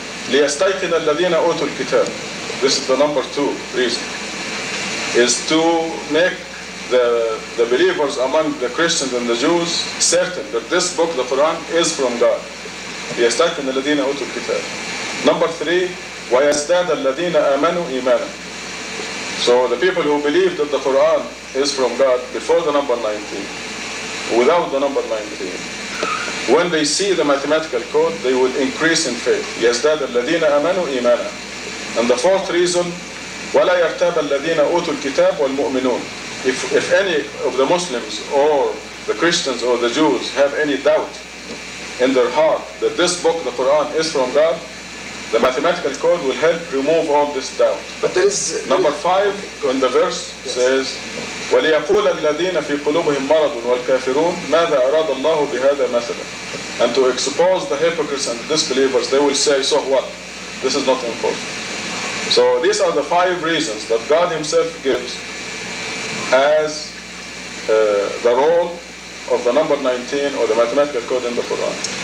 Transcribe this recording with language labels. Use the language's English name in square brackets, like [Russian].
[Arabic] لِيَسْتَيْقِنَ الَّذِينَ أُوتُوا الْكِتَابِ. [English] This is the number 2 reason. Is to make the believers among the Christians and the Jews certain that this book, the Quran, is from God. [Arabic] لِيَسْتَيْقِنَ الَّذِينَ أُوتُوا الْكِتَابِ. [English] Number 3, [Arabic] وَيَزْدَادَ الَّذِينَ آمَنُوا إِيمَانًا. [English] So the people who believe that the Quran is from God before the number 19, without the number 19, when they see the mathematical code, they will increase in faith. [Arabic] يَزْدَادَ الَّذِينَ آمَنُوا إِيمَانًا. [English] And the 4th reason, [Arabic] وَلَا يَرْتَابَ الَّذِينَ أُوتُوا الْكِتَابَ وَالْمُؤْمِنُونَ. [English] If any of the Muslims or the Christians or the Jews have any doubt in their heart that this book, the Quran, is from God, the mathematical code will help remove all this doubt. But there is... Number 5 in the verse says, [Arabic] وَلِيَقُولَ الَّذِينَ فِي قُلُوبِهِمْ مَرَضٌ وَالْكَافِرُونَ مَاذَا أَرَادَ اللَّهُ بِهَذَا مَثَلًا. [English] And to expose the hypocrites and disbelievers, they will say, so what? This is not important. So these are the 5 reasons that God Himself gives as the role of the number 19 or the mathematical code in the Quran.